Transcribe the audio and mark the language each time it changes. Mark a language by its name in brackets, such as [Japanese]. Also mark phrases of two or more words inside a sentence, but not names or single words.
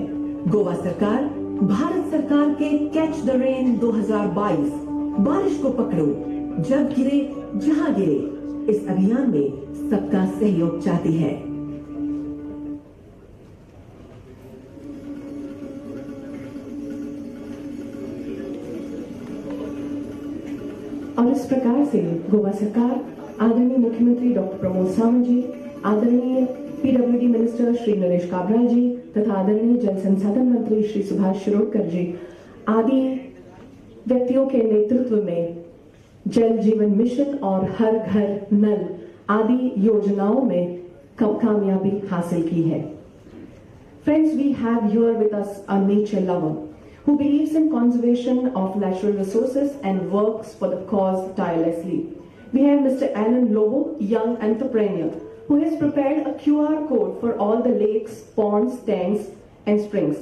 [Hindi] गोवा सरकार भारत सरकार के [English] catch the rain [Hindi] 2022 बारिश को पकड़ो जब गिरे जहां गिरे इस अभियान में सबका सहयोग चाहती है। और इस प्रकार से गोवा सरकार आदरणीय मुख्यमंत्री डॉक्टर प्रमोद सावंत जी, आदरणीय [English] PWD minister [Hindi] श्री नरेश काब्राल जी तथा आदरणीय जल संसाधन मंत्री श्री सुभाष शिरोडकर जी आदि व्यक्तियों के नेतृत्व में जल जीवन मिशन और हर घर नल आदि योजनाओं में कामयाबी हासिल की है। [English] Friends, we have here with us a nature lover who believes in conservation of natural resources and works for the cause tirelessly. We have Mr. Alan Lobo, young entrepreneur, who has prepared a QR code for all the lakes, ponds, tanks, and springs.